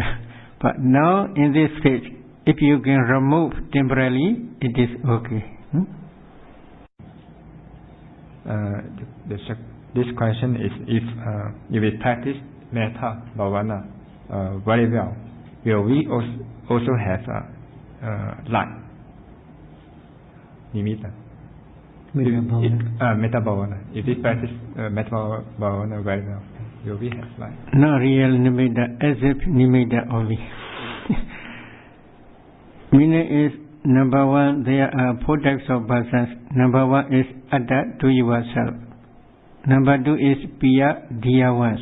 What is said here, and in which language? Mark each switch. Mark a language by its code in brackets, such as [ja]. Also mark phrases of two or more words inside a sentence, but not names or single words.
[en] But now in this stage, if you can remove temporarily, it is okay. This question is if we practice [pi] Metta Bhavana [en] very well, will we also have light? [pi] Nimitta. Metta Bhavana. [en] If we practice [pi] Metta Bhavana [en] very well, will we have light? Not real Nimitta, as if Nimitta only. Meaning is, number one, there are 4 types of persons. Number one is atta to yourself. Number 2 is piya, dear ones.